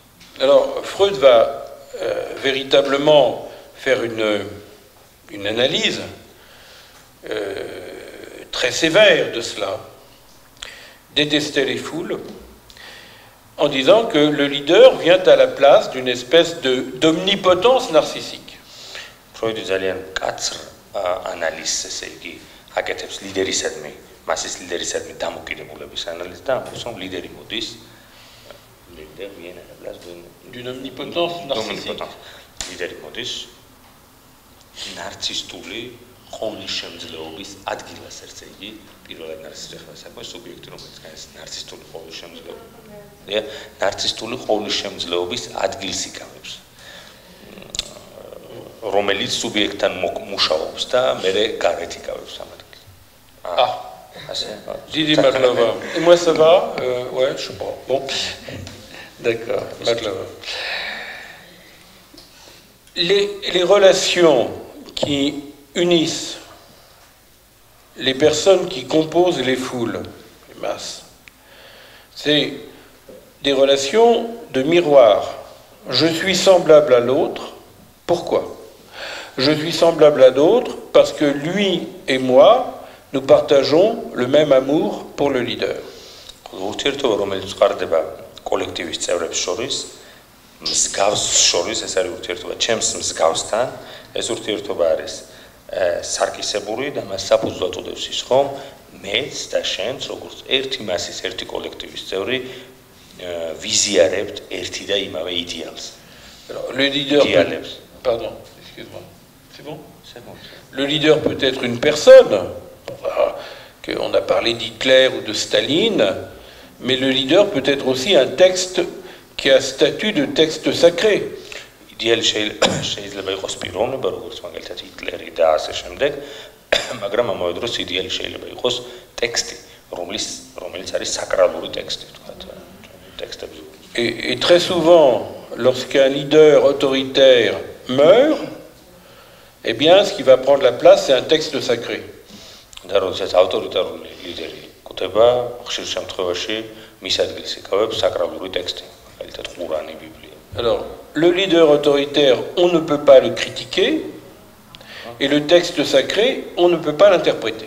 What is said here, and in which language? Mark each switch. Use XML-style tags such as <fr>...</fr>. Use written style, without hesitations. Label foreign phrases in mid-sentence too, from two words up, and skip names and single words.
<fr>Alors Freud va véritablement faire une analyse très sévère de cela, détester les foules, en disant que le leader vient à la place d'une espèce d'omnipotence narcissique.</fr> <ka>Freud ძალიან კაცრ ანალიზს, ესე იგი, აკეთებს ლიდერისადმი, მასის ლიდერისადმი დამოკიდებულების ანალიზს და ამბობს, რომ ლიდერი მოდის,</ka> <fr>leader vient à la place d'une omnipotence narcissique.</fr> <ka>ლიდერი მოდის ნარცისტული ყოვლის შემძლეობის ადგილას, ესე იგი, პირველად ნარცისტული საქმე სუბიექტი, რომელიც განს ნარცისტული ყოვლის შემძლეობა. ნარცისტული ყოვლის შემძლეობის ადგილს იკავებს, რომელიც სუბიექტთან მუშაობს და მერე გარეთ იკავებს ამ ადგილს. დიდი მადლობა.</ka> <fr>Et moi ça va? Ouais, je sais pas. Bon. D'accord, Maglova. Les relations qui unissent les personnes qui composent les foules, masse. C'est des relations de miroir. Je suis semblable à l'autre. Pourquoi? Je suis semblable à l'autre parce que lui et moi, nous partageons le même amour pour le leader.</fr> <ka>ურთიერთობა, რომელიც წყარდება კოლექტივის წევრებს შორის, მსგავს შორის, ეს არის ურთიერთობა ჩემს მსგავსთან, ეს ურთიერთობა არის სარკისებური და მას საფუძვლად უდევს ის, რომ მეც და შენც, როგორც ერთი მასის, ერთი კოლექტივის წევრი, ვიზიარებთ ერთი და იმავე იდეალს.</ka> <fr>Le leader pardon, excuse-moi. C'est bon? C'est bon. Le leader peut être une personne, on a parlé d'Hitler ou de Staline, mais le leader peut être aussi un texte qui a statut de texte sacré.</fr> <ka>იდეალი შეიძლება იყოს პიროვნება, როგორც მაგალითად ჰიტლერი და ასე შემდეგ, მაგრამ ამავე დროს იდეალი შეიძლება იყოს ტექსტი, რომელიც არის საკრალური ტექსტი, ვთქვათ, ტექსტებზე.</ka> <fr>Et très souvent, lorsqu'un leader autoritaire meurt, eh bien, ce qui va prendre la place, c'est un texte sacré.</fr> <ka>და როდესაც ავტორიტარული ლიდერი კვდება, ხშირ შემთხვევაში მის ადგილს იკავებს საკრალური ტექსტი, მაგალითად ყურანი, ბიბლია.</ka> <fr>Alors, le leader autoritaire, on ne peut pas le critiquer, et le texte sacré, on ne peut pas l'interpréter.</fr>